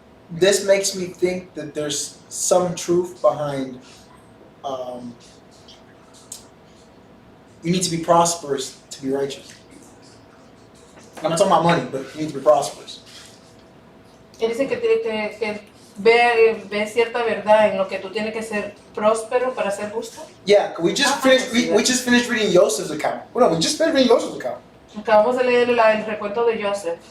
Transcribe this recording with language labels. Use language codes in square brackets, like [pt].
[en] This makes me think that there's some truth behind. You need to be prosperous to be righteous. I'm not talking about money, but you need to be prosperous. [es] Él dice que ve cierta verdad en lo que tú tienes que ser próspero para ser justo. [en] Yeah, we just finished. We just finished reading Joseph's account. Well, no, we just finished reading Joseph's account, [es] Acabamos de leer el recuento de Joseph